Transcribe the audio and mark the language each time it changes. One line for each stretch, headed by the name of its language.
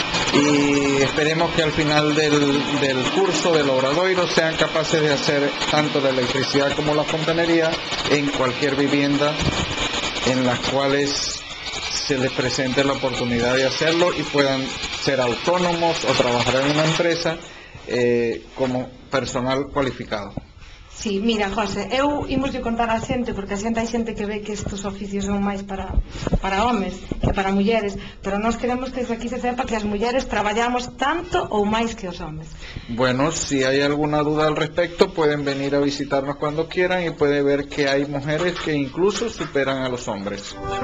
Spanish: Y esperemos que al final del curso del obradoiro sean capaces de hacer tanto la electricidad como la fontanería en cualquier vivienda en las cuales se les presente la oportunidad de hacerlo y puedan ser autónomos o trabajar en una empresa como personal cualificado.
Galician: Sí, mira, José, eu imoslle contar a xente, porque a xente hai xente que ve que estes oficios son máis para homes que para mulleres, pero nós queremos que desde aquí se sepa que as mulleres traballamos tanto ou máis que os homes.
Spanish: Bueno, si hay alguna duda al respecto, pueden venir a visitarnos cuando quieran y puede ver que hay mujeres que incluso superan a los hombres.